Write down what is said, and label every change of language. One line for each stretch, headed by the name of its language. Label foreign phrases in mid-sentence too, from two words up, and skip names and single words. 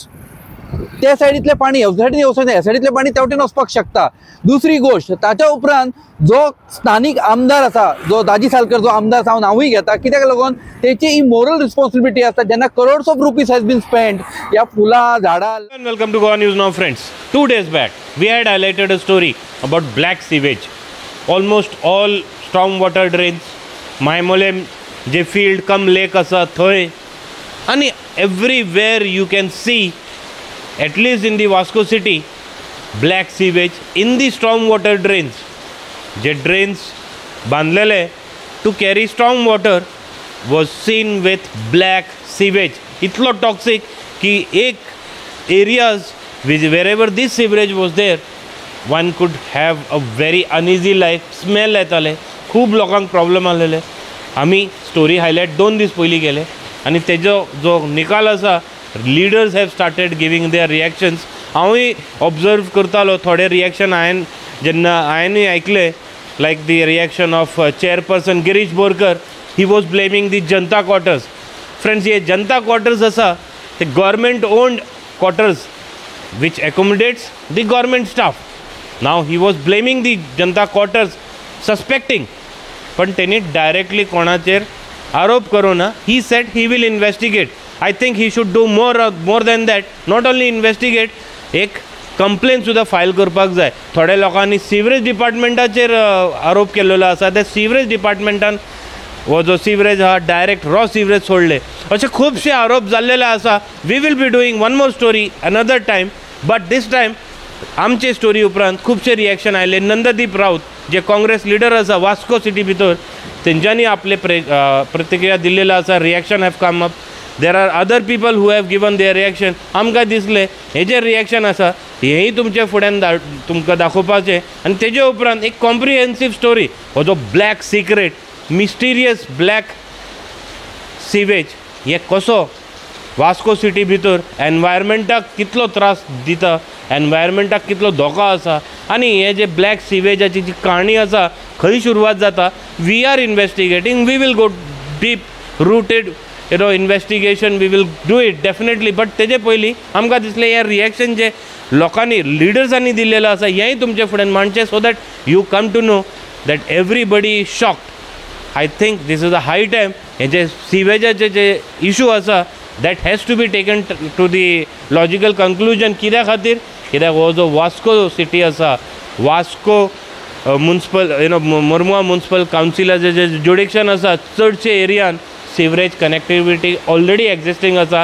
Konkani: त्या सायडीतले पाणी ह्या सायडीन येवचें ना ह्या सायडीतले पाणी तेवटेन वचपाक शकता। दुसरी गोष्ट ताच्या उपरांत जो स्थानिक आमदार आसा जो दाजी सालकर जो आमदार आसा हांव नांवूय घेता कित्याक लागून तेची ही
English: moral responsibility
Konkani: आसता जेन्ना
English: crores of rupees has been spend
Konkani: ह्या फुलां झाडां।
English: Welcome to Goa News Now friends. 2 days back we had highlighted a story about black sewage. Almost all storm water drains Maimolem जे field come lake
Konkani: आसा थंय आणि
English: everywhere you can see at least in the Vasco city black sewage in the storm water drains. जे drains बांधलेले to carry storm water was seen with black sewage. इतलो toxic
Konkani: की एक
English: areas wherever this sewage was there one could have a very uneasy life.
Konkani: smell येताले खूब लोकांक प्रॉब्लेम आलेले। आमी
English: story highlight
Konkani: 2 दीस पयलीं केले आणि तेजो जो निकाल आसा
English: leaders have started giving their reactions.
Konkani: हांवूय ऑब्जर्व करतालो थोडे रिएक्शन हांवेंय ऐकले
English: like the reaction of chairperson Girish Borkar. He was blaming the Janta quarters. Friends, ये Janta quarters
Konkani: आसा ते
English: government owned quarters which accommodates the government staff. Now he was blaming the Janta quarters, suspecting
Konkani: पण त्यांनी डायरेक्टली कोणाचेर आरोप करूना.
English: He said he will investigate. I think he should do more than that. Not only investigate,
Konkani: एक कंप्लेन सुद्धा फायल करपाक जाय. थोड्या लोकांनी सिवरेज डिपार्टमेंटाचेर आरोप केलेलो आसा. त्या सिवरेज डिपार्टमेंटान हो जो सिवरेज हा
English: direct raw sewerage
Konkani: सोडले असे खूपशे आरोप जाल्लेले आसा.
English: we will be doing one more story another time but this time
Konkani: आमचे स्टोरी उपरांत खूपशे रिएक्शन आयले. नंददीप राऊत जे काँग्रेस लिडर आसा वास्को सिटी भितर तेंच्यांनी आपले प्रतिक्रिया दिल्लेलो आसा.
English: reaction have come up. there are other people who have given their reaction.
Konkani: आमकां दिसले हे जे रिएक्शन आसा हेही तुमच्या फुड्यान तुमकां दाखोवपाचें आनी तेजे उपरांत एक कॉम्प्रिहेन्सीव स्टोरी हो जो
English: black secret mysterious black sewage
Konkani: हे कसो वास्को सिटी भितर एनवायरमेंटाक कितलो त्रास दिता, एनवायरमेंटाक कितलो धोको आसा आनी हे जे ब्लॅक सिवेजाची जी काणी आसा खंय सुरवात जाता.
English: we are investigating. we will go deep rooted investigation. we will do it definitely. but
Konkani: तेजे पयलीं आमकां दिसलें हे रिएक्शन जे लोकांनी लिडर्सांनी दिल्लेलो आसा हेंय तुमचे फुड्यान मांडचें
English: so that you come to know that everybody is shocked. I think this is a high time
Konkani: हे जे सिवेजाचे जे इशू आसा
English: that has to be taken to the logical conclusion.
Konkani: कित्या खातीर? कित्याक हो जो वास्को सिटी आसा वास्को म्युनिसिपल मुर्मुगांव म्युनिसिपल कावन्सिलाचें जे जुडिक्शन आसा चडशे एरियान
English: sewerage connectivity already existing
Konkani: आसा.